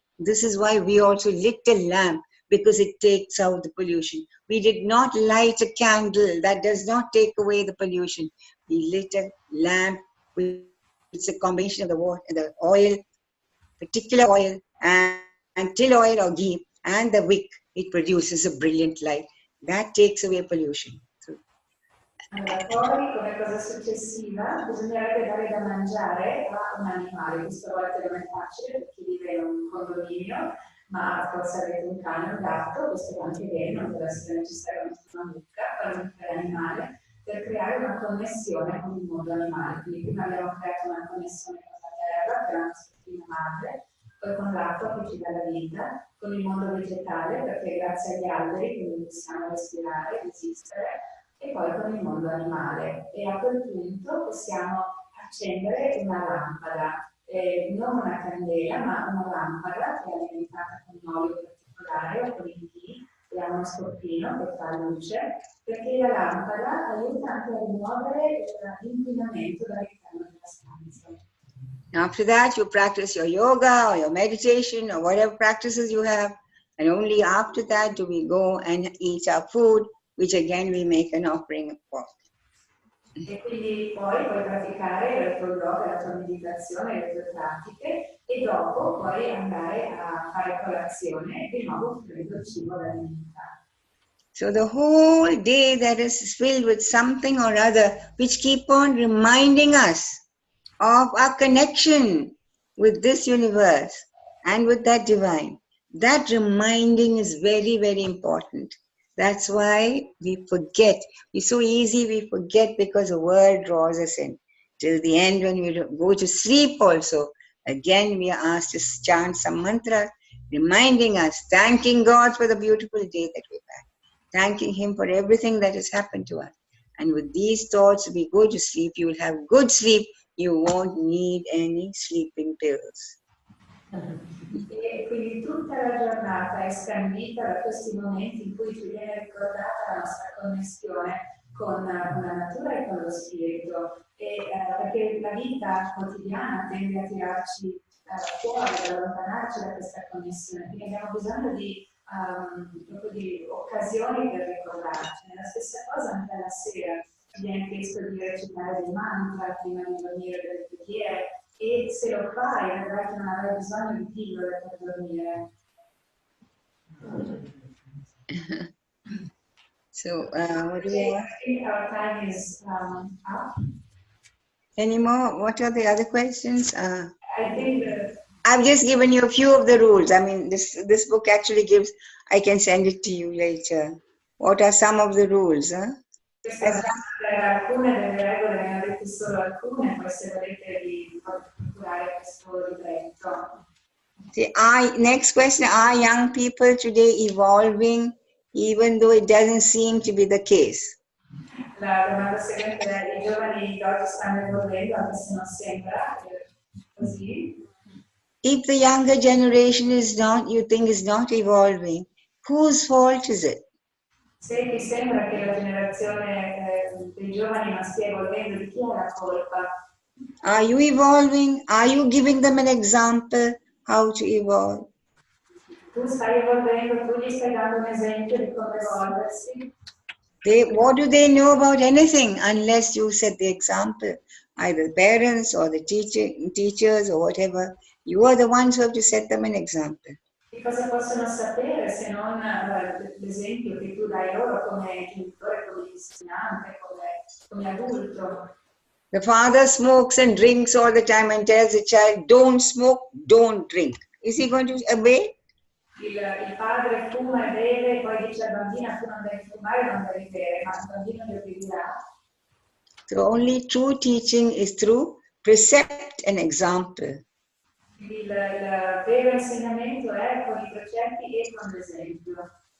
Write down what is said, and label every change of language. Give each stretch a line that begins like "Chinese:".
English: This is why we also lit a lamp, because it takes out the pollution. We did not light a candle. That does not take away the pollution. he lit a lamp with it's a combination of the water, the oil, particular oil, and till oil or ghee, and the wick. It produces a brilliant light. That takes away pollution. So,
Italian: Allora, poi come cosa successiva bisognerebbe dare da mangiare a un animale. Questa volta non è facile per chi vive in un condominio, ma forse avete un cane o un gatto, questo va anche bene, non deve essere necessario una mucca, qualunque animale, per creare una connessione con il mondo animale. Quindi prima abbiamo creato una connessione con la terra, che è una struttura madre, poi con l'acqua che ci dà la vita, con il mondo vegetale, perché grazie agli alberi quindi possiamo respirare, esistere, e poi con il mondo animale. E a quel punto possiamo accendere una lampada, non una candela, ma una lampada che è alimentata con un olio particolare o con il ghee, e ha uno scoppino che fa luce, perché la lampada aiuta anche a rimuovere l'inquinamento dall'interno della stanza.
English: after that, you practice your yoga or your meditation or whatever practices you have, and only after that do we go and eat our food, which again we make an offering of pork.
Italian: E quindi poi puoi praticare il tuo yoga, la tua meditazione, le tue pratiche, e dopo puoi andare a fare colazione e di nuovo prendere il cibo da alimentare.
English: So the whole day that is filled with something or other which keep on reminding us of our connection with this universe and with that divine. That reminding is very, very important. That's why we forget. It's so easy we forget because the world draws us in. Till the end when we go to sleep also, again we are asked to chant some mantra, reminding us, thanking God for the beautiful day that we've had. Thanking Him for everything that has happened to us. And with these thoughts, we go to sleep. You will have good sleep. You won't need any sleeping pills.
Italian: E quindi tutta la giornata è scandita da questi momenti in cui ci viene ricordata la nostra connessione con la natura e con lo spirito, perché la vita quotidiana tende a tirarci fuori, ad allontanarci da questa connessione, quindi abbiamo bisogno proprio di occasioni per ricordarci. La stessa cosa anche alla sera, ci viene chiesto di recitare dei mantra prima di dormire, delle preghiere, e se lo fai vedrai che non avrai bisogno di pillole per dormire.
English: So, what do you want? I think our time is up. Any more? What are the other questions? I think that I've just given you a few of the rules. I mean, this book actually gives, I can send it to you later. What are some of the rules? Huh?
Italian: Alcune delle regole, ne ho dette solo alcune, poi se volete vi procurare questo libretto.
English: See, next question, are young people today evolving even though it doesn't seem to be the case?
Italian: La domanda seguente è: i giovani di oggi stanno evolvendo anche se non sembra così?
English: If the younger generation is not, you think is not evolving, whose fault is it?
Italian: Se ti sembra che la generazione dei giovani non stia evolvendo, di chi è la colpa?
English: Are you evolving? Are you giving them an example how to evolve?
Italian: Tu stai evolvendo, tu gli stai dando un esempio di come evolversi?
English: What do they know about anything unless you set the example? Either parents or the teachers or whatever. You are the ones who have to set them an example.
Italian: Che cosa possono sapere se non l'esempio che tu dai loro come genitore, come insegnante, come adulto?
English: The father smokes and drinks all the time and tells the child, don't smoke, don't drink. Is he going to obey?
Italian: Il padre fuma e beve e poi dice al bambino: tu non devi fumare, non devi bere, ma il bambino gli obbedirà.
English: So only true teaching is through precept and example.
Italian: Il vero insegnamento è con i precetti e con l'esempio.